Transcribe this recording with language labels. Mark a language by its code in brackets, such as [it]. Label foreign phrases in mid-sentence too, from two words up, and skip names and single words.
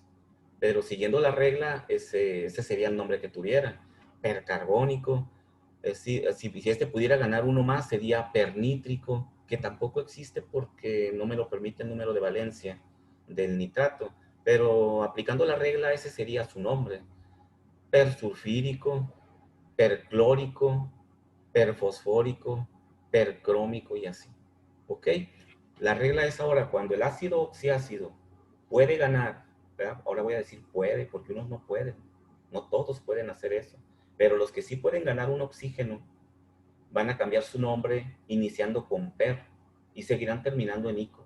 [es] Pero siguiendo la regla, ese sería el nombre que tuviera, percarbónico. Si este pudiera ganar uno más, sería pernítrico, que tampoco existe porque no me lo permite el número de valencia del nitrato. Pero aplicando la regla, ese sería su nombre. Persulfírico, perclórico, perfosfórico, percrómico y así. ¿Ok? La regla es ahora, cuando el ácido oxiácido puede ganar, ¿verdad? Ahora voy a decir puede, porque unos no pueden. No todos pueden hacer eso. Pero los que sí pueden ganar un oxígeno van a cambiar su nombre iniciando con per y seguirán terminando en ico.